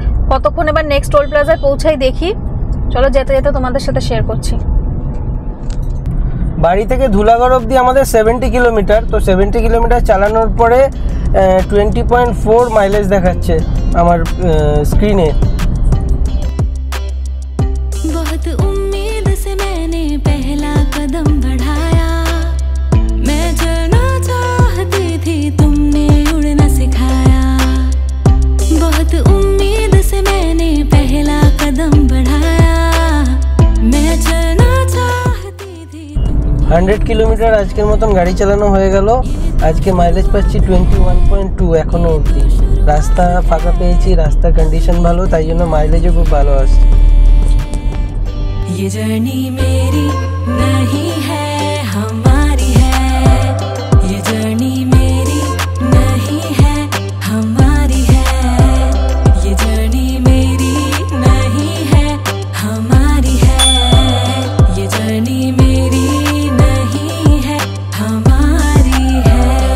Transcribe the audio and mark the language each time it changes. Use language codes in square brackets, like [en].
[bn] কতক্ষণ এবার next toll প্লাজায় পৌঁছাই দেখি। চলো, যেতে যেতে তোমাদের সাথে শেয়ার করছি। বাড়ি থেকে ধুলাগড় অবধি আমাদের 70 কিলোমিটার। তো 70 কিলোমিটার চালানোর পরে 20.4 মাইলেজ দেখাচ্ছে আমার স্ক্রিনে। [hi] बहुत उम्मीद से मैंने पहला कदम बढ़ाया, मैं चलना चाहती थी तुमने उड़ना सिखाया, बहुत उम्मीद से मैंने पहला कदम बढ़ाया, मैं चलना चाहती थी। [bn] 100 কিলোমিটার আজকের মতন গাড়ি চালানো হয়ে গেল। আজকে মাইলেজ পাচ্ছি 21.2 এখনো অবধি। রাস্তা ফাঁকা পেয়েছি, রাস্তার কন্ডিশন ভালো, তাই জন্য মাইলেজও খুব ভালো আসছে। [hi] ये जर्नी मेरी नहीं है हमारी है, ये जर्नी मेरी नहीं है हमारी है, ये जर्नी मेरी नहीं है हमारी है, ये जर्नी मेरी नहीं है हमारी है।